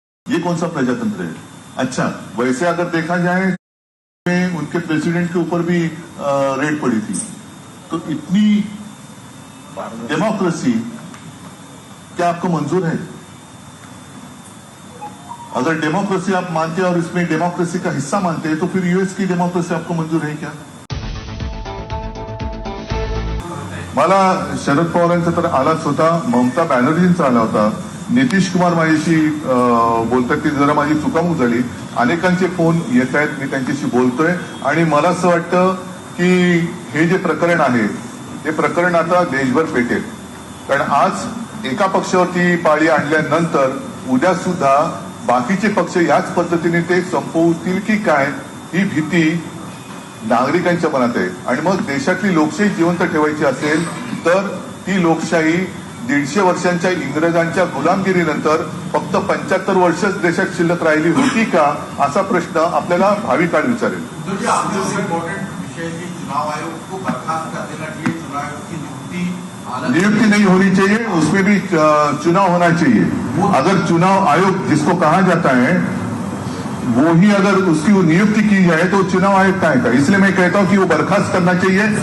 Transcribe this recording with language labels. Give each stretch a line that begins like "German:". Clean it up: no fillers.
Hindi: ये कौन सा प्रजातंत्र है? अच्छा, वैसे अगर देखा जाए उनके प्रेसिडेंट के ऊपर भी रेड पड़ी थी, तो इतनी डेमोक्रेसी क्या आपको मंजूर है? अगर डेमोक्रेसी आप मानते हैं और इसमें डेमोक्रेसी का हिस्सा मानते हैं, तो फिर यूएस की डेमोक्रेसी आपको मंजूर है क्या?
Marathi: मला शरद पवारांचा तर आलाच होता, ममता बॅनर्जींचा आला होता, नितीश कुमार माझ्याशी बोलतात की जरा माझी चुकामुक झाली, अनेकांचे फोन येत आहेत, मी त्यांच्याशी बोलतोय, आणि मला असं वाटतं की हे जे प्रकरण आहे हे प्रकरण आता देशभर पेटेल, कारण आज एका पक्षावरती पाळी आणल्यानंतर उद्या सुद्धा बाकीचे पक्ष याच पद्धतीने ते संपवतील की काय, ही भीती नागरिकांच्या मनात आहे, आणि मग देशातली लोकशाही जिवंत ठेवायची असेल तर ती लोकशाही 150 वर्षांच्या इंग्रजांच्या गुलामगिरीनंतर फक्त 75 वर्षच देशात शिल्लक राहिली होती का, असा प्रश्न आपल्याला भावी काळ विचारेल।
Hindi: इम्पोर्टेंट विषय की चुनाव आयोग को बर्खास्त कर देना चाहिए, चुनाव आयोग की नियुक्ति नहीं होनी चाहिए, उसमें भी चुनाव होना चाहिए। अगर चुनाव आयोग जिसको कहा जाता है वो ही अगर उसकी नियुक्ति की जाए तो चुनाव आयोग का है, इसलिए मैं कहता हूं कि वो बर्खास्त करना चाहिए।